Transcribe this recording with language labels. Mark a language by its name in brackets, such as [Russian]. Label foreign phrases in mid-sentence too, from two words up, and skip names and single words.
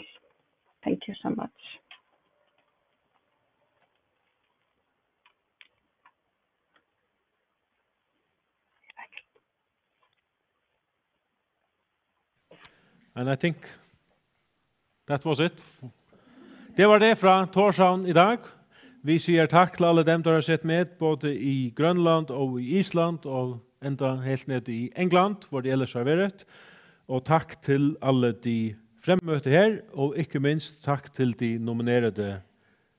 [English] Thank you so much. And I think that was it. [Norwegian] Det var det fra Tórshavn I dag. Vi sier takk til alle dem som har sett med, både I Grønland og I Island, og enda helt ned I England, hvor de ellers har vært. Og takk til alle de fremmøtte her, og ikke minst takk til de nominerede forfattere.